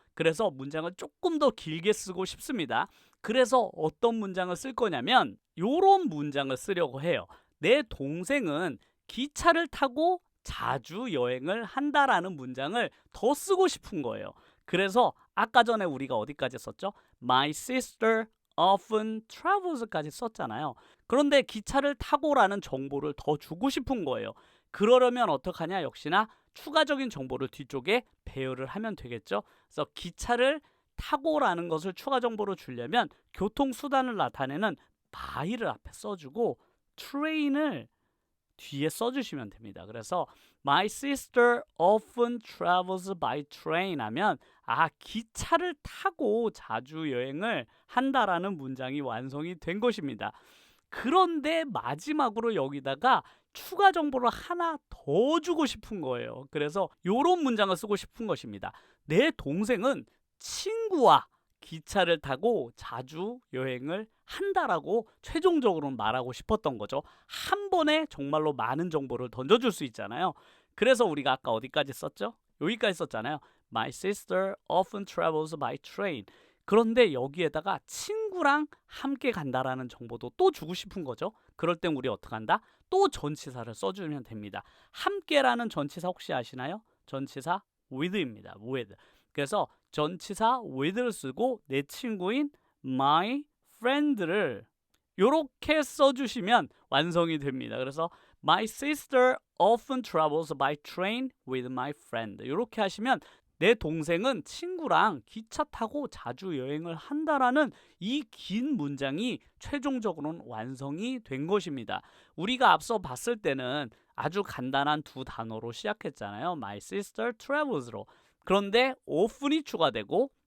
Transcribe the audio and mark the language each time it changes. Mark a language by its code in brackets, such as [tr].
[ko] 그래서 문장을 조금 더 길게 쓰고 싶습니다. 그래서 어떤 문장을 쓸 거냐면 요런 문장을 쓰려고 해요. 내 동생은 기차를 타고 자주 여행을 한다라는 문장을 더 쓰고 싶은 거예요. 그래서 아까 전에 우리가 어디까지 썼죠? [en] My sister often travels까지 [ko] 썼잖아요. 그런데 기차를 타고라는 정보를 더 주고 싶은 거예요. 그러려면 어떡하냐? 역시나 추가적인 정보를 뒤쪽에 배열을 하면 되겠죠. 그래서 기차를 타고라는 것을 추가 정보로 주려면 교통수단을 나타내는 by를 앞에 써주고 train을 뒤에 써주시면 됩니다. 그래서 [en] My sister often travels by train [ko] 하면 기차를 타고 자주 여행을 한다라는 문장이 완성이 된 것입니다. 그런데 마지막으로 여기다가 추가 정보를 하나 더 주고 싶은 거예요. 그래서 이런 문장을 쓰고 싶은 것입니다. 내 동생은 친구와 기차를 타고 자주 여행을 한다라고 최종적으로는 말하고 싶었던 거죠. 한 번에 정말로 많은 정보를 던져줄 수 있잖아요. 그래서 우리가 아까 어디까지 썼죠? 여기까지 썼잖아요. [en] My sister often travels by train. [ko] 그런데 여기에다가 친구랑 함께 간다라는 정보도 또 주고 싶은 거죠. 그럴 땐 우리 어떻게 한다? 또 전치사를 써주면 됩니다. 함께라는 전치사 혹시 아시나요? 전치사 with입니다. [en] with. [ko] 그래서 전치사 with를 쓰고 내 친구인 [en] my friend [ko] 를 이렇게 써주시면 완성이 됩니다. [en] 그래서 my sister often travels by train with my friend. [ko] 이렇게 하시면 내 동생은 친구랑 기차 타고 자주 여행을 한다라는 이 긴 문장이 최종적으로는 완성이 된 것입니다. 우리가 앞서 봤을 때는 아주 간단한 두 단어로 시작했잖아요. [en] My sister travels [ko] 로. 그런데 often이 추가되고